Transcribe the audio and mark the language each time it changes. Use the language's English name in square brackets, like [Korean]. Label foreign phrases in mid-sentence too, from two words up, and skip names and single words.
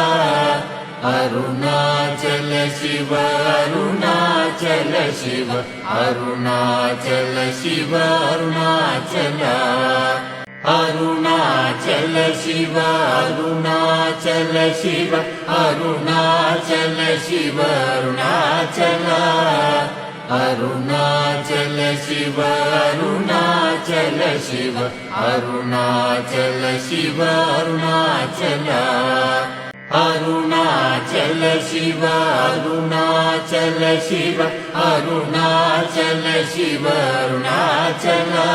[Sanskrit] अरुणाचल शिव अरुणाचल शिव अरुणाचल शिव अरुणाचल अरुणाचल शिव अरुणाचल शिव अरुणाचल शिव अरुणाचल அருணாச்சல சிவ அருணாச்சல சிவ அருணாச்சல சிவ அருணாச்சல அருணாச்சல சிவ அருணாச்சல சிவ அருணாச்சல சிவ அருணாச்சல